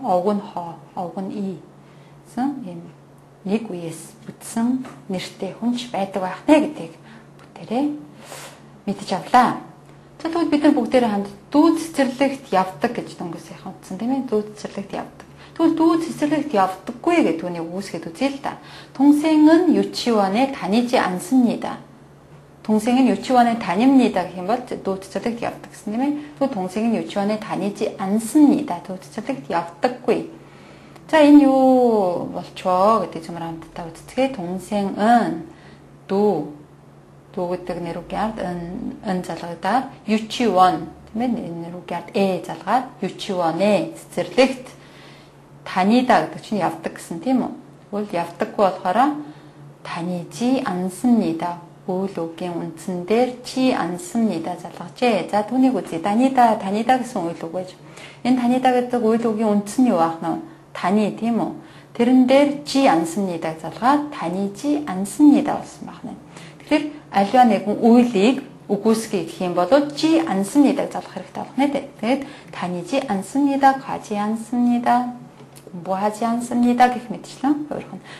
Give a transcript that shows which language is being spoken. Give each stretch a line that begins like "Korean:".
Mongolian: Овг нь Хо, овг нь И. гэсэн ийм нэг үеэс бүтсэн нэртэй хүнч байдаг байх нэ гэдгийг бүтээрээ мэдэж авлаа. Тэгвэл бид нар бүгдээрээ хамт дүүд цэцэрлэгт явдаг гэж дөнгөсийнхэн утсан тийм ээ? Дүүд цэцэрлэгт явдаг. Тэгвэл дүүд цэцэрлэгт явдаггүй гэдэг түүнийг үүсгээд үзье л да.
Korean: 동생은 유치원에 다니지 않습니다. 동생은 유치원에 다닙니다
Mongolian: гэх юм бол дүүд цэцэрлэгт явдаг гэсэн тийм ээ?
Korean: тэгвэл 동생은 유치원에 다니지 않습니다.
Mongolian: дүүд цэцэрлэгт явдаггүй. 자, энэ юу болчоо гэдэг юмар хамтдаа үздэг. 동생은 도 гэдэг нэрүүгээр 은 залгагдаад 유치원 тийм ээ нэрүүгээр залгаад 유치원에 цэцэрлэгт 다니다 гэдэг чинь явдаг гэсэн тийм үү? тэгвэл явдаггүй болохоор 다니지 않습니다. үйл үгийн үндсэн дээр 지 않습니다 залгажээ. за түүнийг үзье. 다니다 гэсэн үйл үг байж. энэ 다니다 гэдэг үйл үгийн үндсэн юу ах нь? 다니 тийм үү? тэрэн дээр 지 않습니다 залгаад 다니지 않습니다 болсон байна. тэгэхээр аливаа нэгэн үйлийг үгүйсгий гэх юм бол 지 않습니다 залгах хэрэгтэй байна дээ. тэгээд 다니지 않습니다, 가지 않습니다, 공부하지 않습니다 гэх мэтчлэн өөрөх нь.